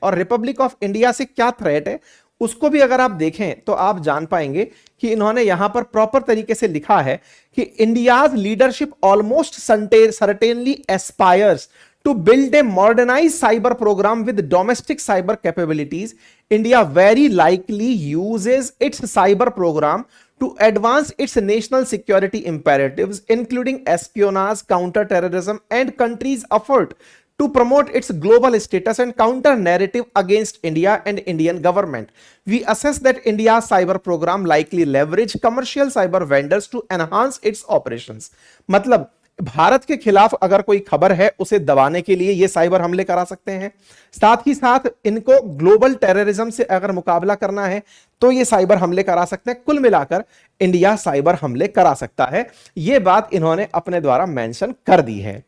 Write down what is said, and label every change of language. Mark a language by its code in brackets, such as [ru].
[hi] और Republic of India से क्या थ्रेट है उसको भी अगर आप देखें तो आप जान पाएंगे कि इन्होंने यहां पर प्रॉपर तरीके से लिखा है कि [en] India's leadership almost certainly aspires to build a modernized cyber program with domestic cyber capabilities. India very likely uses its cyber program to advance its national security imperatives, including espionage, counter-terrorism, and countries' effort to promote its global status and counter narrative against India and Indian government. We assess that India's cyber program likely leverage commercial cyber vendors to enhance its operations. [hi] मतलब भारत के खिलाफ अगर कोई खबर है उसे दबाने के लिए ये साइबर हमले करा सकते हैं। साथ ही साथ इनको ग्लोबल टेररिज्म से अगर मुकाबला करना है तो ये साइबर हमले करा सकते हैं। कुल मिलाकर इंडिया साइबर हमले करा सकता है, ये बात इन्होंने अपने द्वारा मेंशन कर दी है।